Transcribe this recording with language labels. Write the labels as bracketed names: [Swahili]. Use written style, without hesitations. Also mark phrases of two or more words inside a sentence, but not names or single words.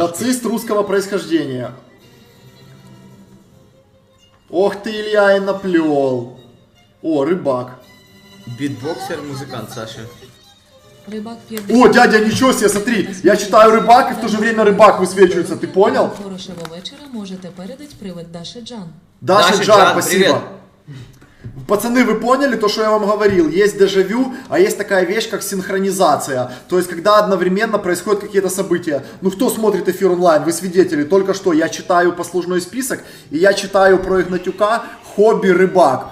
[Russian] Нацист русского происхождения. Ох ты, Илья, и наплел. О, рыбак. Битбоксер, музыкант Саша. Рибак О, дядя, ничего себе, смотри, я читаю рыбак, и в то же время рыбак высвечивается, ты понял? [Ukrainian] Хорошого вечора можете передати привид Даши Джан. Даша Даша Джан, Джан, [Russian] спасибо. привет. Пацаны, вы поняли то, что я вам говорил? Есть дежавю, а есть такая вещь, как синхронизация. То есть, когда одновременно происходят какие-то события. Ну, кто смотрит эфир онлайн? Вы свидетели. Только что я читаю послужной список, и я читаю про Игнатюка «Хобби-рыбак».